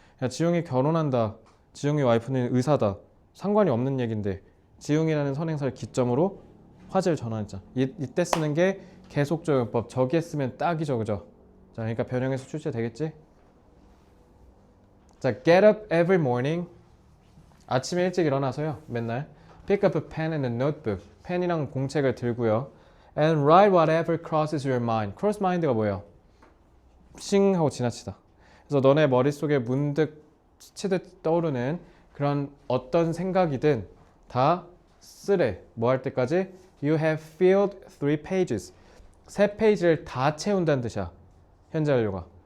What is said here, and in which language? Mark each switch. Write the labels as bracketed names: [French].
[Korean] 야, 지용이 결혼한다. 지용이 와이프는 의사다. 상관이 없는 얘긴데 지용이라는 선행사를 기점으로 화제를 전환했잖아. 이때 쓰는 게 계속적용법. 저기에 쓰면 딱이죠, 그죠? 자, 그러니까 변형해서 출제되겠지? [English] 자, get up every morning. [Korean] 아침에 일찍 일어나서요. [English] 맨날 pick up a pen and a notebook. [Korean] 펜이랑 공책을 들고요. [English] And write whatever crosses your mind. [Korean] cross mind가 뭐예요? 싱 하고 지나치다. 그래서 너네 머릿속에 문득 스치듯 떠오르는 그런 어떤 생각이든 다 쓰래. 뭐 할 때까지? [English] You have filled 3 pages. [Korean] 3페이지를 다 채운다는 뜻이야. 현재 완료가.